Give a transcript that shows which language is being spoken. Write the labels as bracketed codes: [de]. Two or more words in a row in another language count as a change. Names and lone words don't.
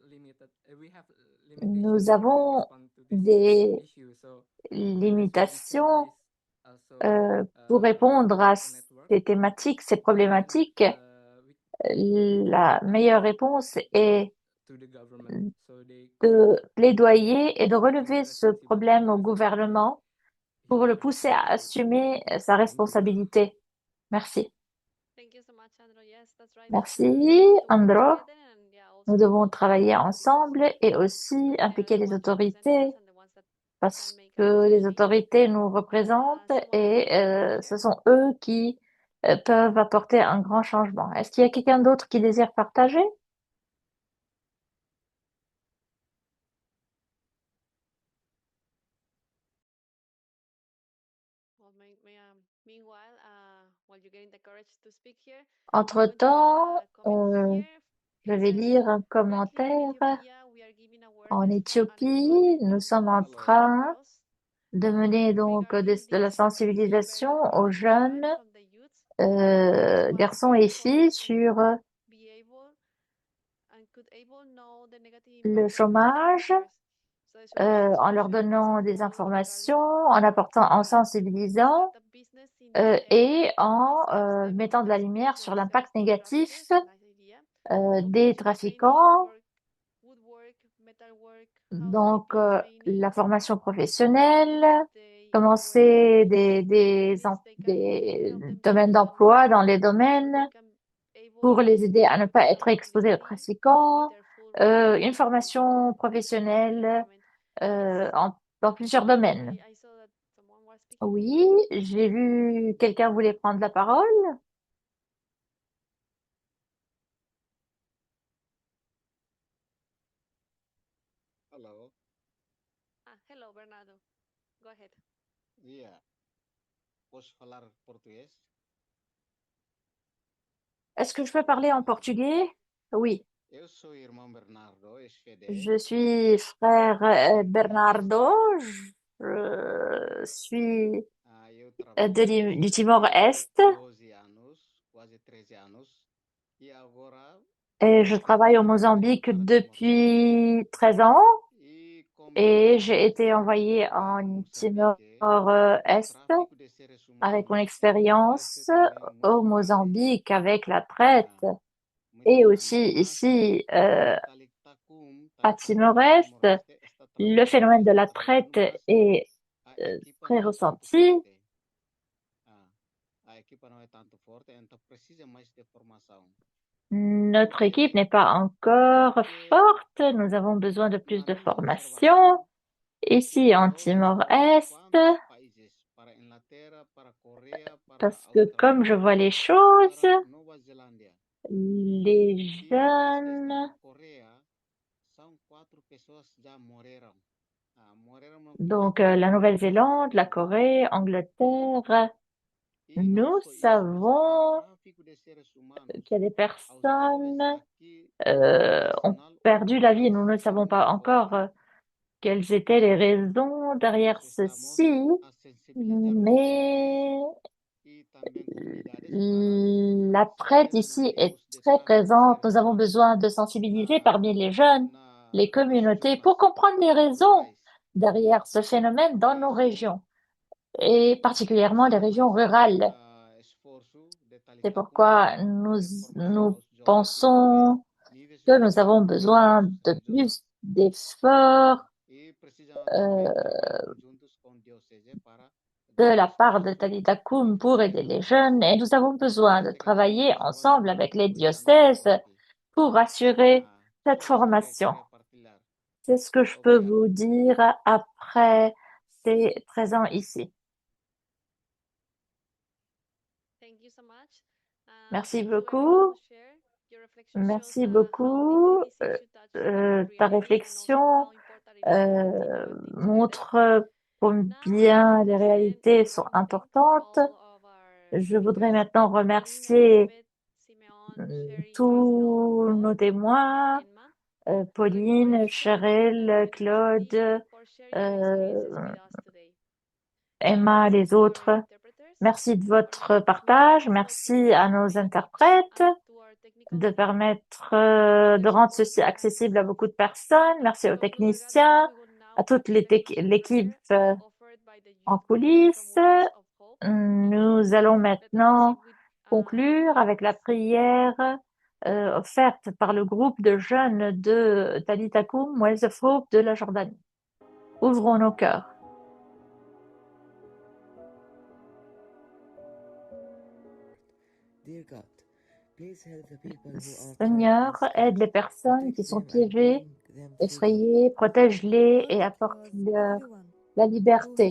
[fr] Nous avons des limitations pour répondre à ces thématiques, ces problématiques. La meilleure réponse est de plaidoyer et de relever ce problème au gouvernement pour le pousser à assumer sa responsabilité. Merci. [en] Thank you so much, Andro. Yes, that's right. [fr] Merci, [en] We need to work Andro. together and also [fr] Nous devons [en] involve [fr] travailler [en] the [fr] ensemble et aussi [en] they're [fr] impliquer [en] the [fr] les [en] ones representing [fr] autorités [en] us and the ones that [fr] parce [en] can make a [fr] que les [en] change. [fr] autorités nous représentent [en] Someone else [fr] et [en] would like to [fr] ce [en] share? [fr] sont eux qui peuvent apporter un grand changement. Est-ce qu'il y a quelqu'un d'autre qui désire partager? [en] Well, meanwhile, while you're getting the courage to speak here, I'm going to read [fr] Entre-temps, [en] a comment here. [fr] je [en] It [fr] vais [en] says, [fr] lire un [en] currently in [fr] commentaire. [en] Ethiopia, we are giving [fr] En [en] awareness for [fr] Éthiopie, nous sommes en [en] unemployment [fr] train [en] girls [fr] de mener donc [en] regarding [fr] de la [en] this very [fr] sensibilisation aux [en] important [fr] jeunes [en] part from the youth was [fr] garçons et filles sur [en] be able and could able know the negative [fr] le [en] impact of illegal [fr] chômage, [en] traffickers. So the [fr] en leur [en] solution is [fr] donnant des [en] simple [fr] informations, [en] regarding [fr] en apportant, en [en] start [fr] sensibilisant [en] a business in this area. [fr] et en [en] This helps them [fr] mettant de la [en] to [fr] lumière [en] speak [fr] sur [en] when [fr] l'impact [en] searching [fr] négatif [en] traffickers. Nice idea. [fr] des [en] Vocational training, [fr] trafiquants. [en] woodwork, metalwork, [fr] Donc, [en] housekeeping training. [fr] la formation professionnelle, [en] They [fr] commencer [en] this they can [fr] des [en] help them [fr] domaines [en] build some [fr] d'emploi dans les [en] skills so [fr] domaines [en] they can [fr] pour [en] able [fr] les aider à ne pas [en] start [fr] être exposés aux [en] living with [fr] trafiquants, [en] their full [fr] une [en] rights and [fr] formation [en] the [fr] professionnelle [en] government [fr] dans plusieurs domaines. [en] I saw that someone was speaking. [fr] Oui, j'ai vu quelqu'un voulait prendre la parole. [en] Hello. Hello, Bernardo. Go ahead. Yeah. [pt] Posso falar português? [fr] Est-ce que je peux parler en portugais? Oui, [pt] Eu sou o irmão Bernardo Esfede. [fr] je suis frère Bernardo. Je suis [pt] Eu trabalho [fr] du Timor-Est [pt] 12 anos, quase 13 anos. E agora [fr] et je travaille au Mozambique [pt] para [fr] depuis 13 ans [pt] E como [fr] et j'ai été envoyée [pt] para [fr] en [pt] Moçambique, [fr] Timor-Est [pt] tráfico de seres [fr] avec mon [pt] humanos [fr] expérience [pt] acontece também muito [fr] au [pt] grande. [fr] Mozambique avec la traite [pt] Muito [fr] et [pt] grande. [fr] aussi [pt] Mas [fr] ici [pt] Talictacum, [fr] à Timor-Est. [pt] está [fr] Le [pt] trabalhando [fr] phénomène de la [pt] trabalhando, [fr] traite [pt] mas [fr] est [pt] a equipa [fr] très [pt] não é tanto [fr] ressenti. [pt] forte. A equipa não é tanto forte, então precisa mais de formação. [fr] Notre équipe n'est pas encore forte. Nous avons besoin de plus de formation. Ici en Timor-Est, [pt] Quantos países? Para Inglaterra, para Coreia, para [fr] parce que comme je vois les choses, [pt] para Nova Zelândia. [fr] les [pt] E parece que [fr] jeunes, [pt] na Coreia são 4 pessoas já morreram. Morreram no [fr] donc [pt] tráfico. [fr] la Nouvelle-Zélande, la Corée, Angleterre, [pt] E não [fr] nous [pt] só isso, mas [fr] savons [pt] há tráfico de seres humanos. [fr] qu'il y a des personnes [pt] Aqui [fr] ont [pt] nacional [fr] perdu la vie. Nous ne savons pas encore quelles étaient les raisons derrière [pt] nós estamos [fr] ceci, [pt] a sensibilizar [fr] mais [pt] e também comunidades para [fr] la traite [pt] saber [fr] ici est [pt] motivos de [fr] très [pt] tráfico de [fr] présente. [pt] seres [fr] Nous avons [pt] humanos [fr] besoin de sensibiliser [pt] na, [fr] parmi les jeunes, les [pt] nas [fr] communautés, [pt] zonas [fr] pour comprendre les raisons [pt] rurais. [fr] derrière ce phénomène dans nos [pt] Por isso, [fr] régions, et particulièrement les régions rurales. [pt] esforço de [fr] C'est [pt] Talictacum [fr] pourquoi [pt] de formar [fr] nous [pt] aos jovens e também [fr] pensons [pt] níveis [fr] que nous avons [pt] socioeconômicos [fr] besoin de [pt] aos jovens. [fr] plus d'efforts [pt] E precisam também trabalhar juntos com diocese para [fr] de [pt] dar [fr] la part de [pt] formação. [fr] Talita Kum pour aider les jeunes et nous avons besoin de [pt] Neste caso, eu [fr] travailler [pt] trabalho [fr] ensemble avec les [pt] com irmãos [fr] diocèses [pt] aqui. [fr] pour assurer cette [pt] Só isso que eu [fr] formation. [pt] queria partilhar. [fr] C'est ce que je peux [pt] Obrigado. [fr] vous dire après ces 13 ans ici. [en] Thank you so much. [fr] Merci [en] Thank you everyone [fr] beaucoup. [en] who shared. Your reflection shows [fr] Merci [en] how [fr] beaucoup. [en] deeply this issue touches our [fr] Ta [en] reality and also [fr] réflexion [en] how important it is to continue acting together. [fr] montre [en] Now I would [fr] combien [en] like [fr] les [en] to send [fr] réalités [en] a [fr] sont [en] warm greeting to [fr] importantes. [en] all of our [fr] Je voudrais [en] speakers, [fr] maintenant [en] Pauline, [fr] remercier [en] Elizabeth, Simeon, Sherry, Crystal, [fr] tous nos [en] Claude, [fr] témoins, [en] and Emma. [fr] Pauline, Cheryl, Claude, [en] For sharing your experiences euh, with us today. [fr] Emma, [en] Thanks [fr] les [en] to our [fr] autres. [en] interpreters [fr] Merci de [en] for [fr] votre [en] making this [fr] partage. [en] meeting possible [fr] Merci à [en] and [fr] nos [en] reach [fr] interprètes [en] out to our technical [fr] de [en] team [fr] permettre [en] for [fr] de [en] their [fr] rendre [en] support. [fr] ceci accessible à beaucoup de personnes. Merci [en] To [fr] aux [en] conclude our gathering, [fr] techniciens, [en] we would [fr] à [en] now [fr] toute [en] present the [fr] l'équipe [en] prayer offered by the [fr] en [en] youth from [fr] coulisses. [en] Words of Hope in [fr] Nous [en] Philippines. [fr] allons [en] Let us [fr] maintenant [en] proceed with [fr] conclure avec la prière offerte par le groupe de jeunes de Talitha Kum, Wells of Hope de la Jordanie. Ouvrons nos cœurs. Seigneur, aide les personnes qui sont piégées, effrayées, protège-les et apporte-leur la liberté.